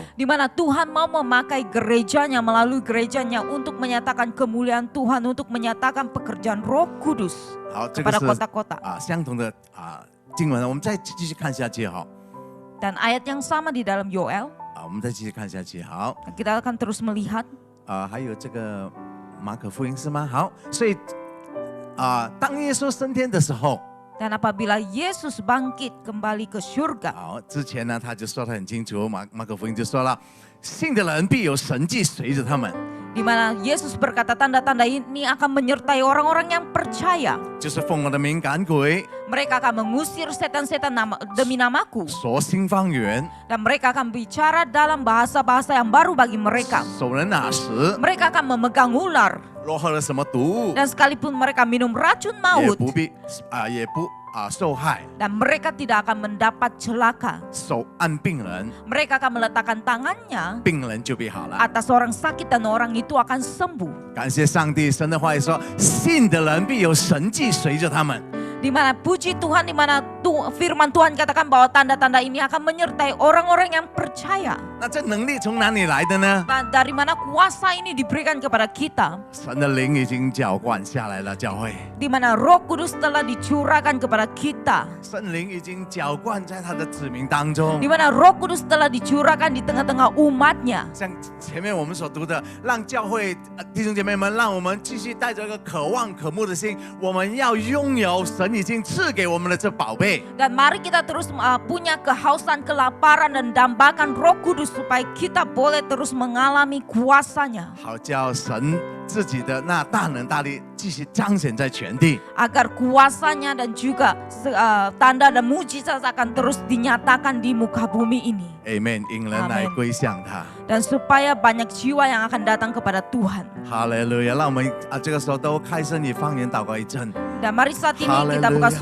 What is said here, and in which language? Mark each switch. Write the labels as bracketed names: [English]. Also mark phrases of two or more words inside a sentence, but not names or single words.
[Indonesian] Di mana Tuhan mau memakai gerejanya, melalui gerejanya untuk menyatakan kemuliaan Tuhan, untuk menyatakan pekerjaan Roh Kudus [Chinese] 好，这个 [Indonesian] kepada [Chinese] 是 [Indonesian] kota-kota. [Chinese] 相同的经文，我们再继续看下去哈。 [Indonesian] Dan ayat yang sama di dalam Yoel, [Chinese] 我们再继续看下去。好， [Indonesian] kita akan terus melihat. [Chinese] 还有这个马可福音是吗？好，所以当耶稣升天的时候。 [Indonesian] Dan apabila Yesus bangkit kembali ke surga. [Chinese] 好，之前呢他就说得很清楚，马可福音就说了，信的人必有神迹随着他们。 [Indonesian] Di mana Yesus berkata tanda-tanda ini akan menyertai orang-orang yang percaya. [Chinese] 就是奉我的名赶鬼， [Indonesian] Mereka akan mengusir setan-setan demi namaku. [Chinese] 说新方言， [Indonesian] Dan mereka akan bicara dalam bahasa-bahasa yang baru bagi mereka. [Chinese] 手人拿石， [Indonesian] Mereka akan memegang ular. [Chinese] 若喝了什么毒， [Indonesian] Dan sekalipun mereka minum racun [Chinese] 也 [Indonesian] maut. [Chinese] 也不受害。 [Indonesian] Dan mereka tidak akan mendapat celaka. [Chinese] 手按病人， [Indonesian] Mereka akan meletakkan tangannya [Chinese] 病人就必好了。 [Indonesian] atas orang sakit dan orang itu akan sembuh. [Chinese] 感谢上帝，神的话语说，信的人必有神迹随着他们。 [Indonesian] Di mana puji Tuhan, di mana firman Tuhan katakan bahwa tanda-tanda ini akan menyertai orang-orang yang percaya. [Chinese] 那这能力从哪里来的呢？ [Indonesian] Nah, dari mana kuasa ini diberikan kepada kita? [Chinese] 神的灵已经浇灌下来了，教会。 [Indonesian] Di mana Roh Kudus telah dicurahkan kepada kita. [Chinese] 圣灵已经浇灌在他的子民当中 [Indonesian] Di。mana Roh Kudus telah dicurahkan di tengah-tengah umatnya. [Chinese] 像前面我们所读的，让教会弟兄姐妹们，让我们继续带着一个渴望渴慕的心，我们要拥有神已经赐给我们的这宝贝。 [Indonesian] Dan mari kita terus punya kehausan, kelaparan dan dambakan Roh Kudus supaya kita boleh terus mengalami kuasanya. [Chinese] 好叫神自己的那大能大力继续彰显在全地。 [Indonesian] Agar kuasanya dan juga tanda dan mujizat akan terus dinyatakan di muka bumi ini. [Chinese] Amen， 引人来 Amen 归向他。 [Indonesian] Dan supaya banyak jiwa yang akan datang kepada Tuhan. [Chinese] 哈利路亚！让我们这个时候都开声以方言祷告一阵。 [Indonesian] Dan mari saat ini kita buka Haleluya.